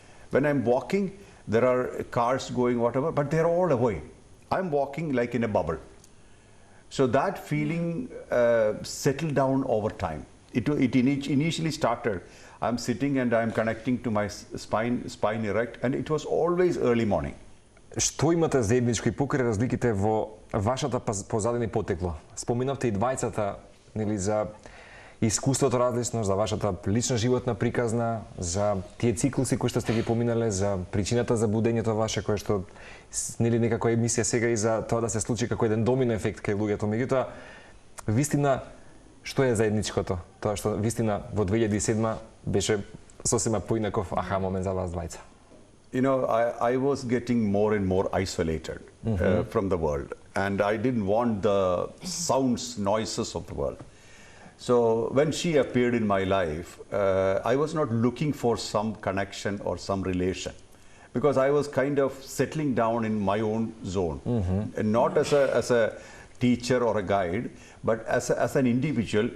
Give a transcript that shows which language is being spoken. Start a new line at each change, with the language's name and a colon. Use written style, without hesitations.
English: When I'm walking, there are cars going, whatever, but they're all away. I'm walking like in a bubble. So that feeling settled down over time. It initially started, I'm sitting and I'm connecting to my spine erect, and it was always early morning.
Macedonian: Што имате заедничко и покрај разликите во вашата позадина и потекло? Споминавте и двајцата, нели, за искуството различно, за вашата лична животна приказна, за тие циклуси кои што сте ги поминале, за причината за будењето ваше, кое што нели некако е мисија сега и за тоа да се случи како еден домино ефект кај луѓето. Меѓутоа, вистина, што е заедничкото? Тоа што вистина во 2007 беше сосема поинаков аха момент за вас двајца.
English: you know, I was getting more and more isolated from the world, and I didn't want the sounds, noises of the world. So when she appeared in my life, I was not looking for some connection or some relation, because I was kind of settling down in my own zone, and not as a teacher or a guide, but as an individual.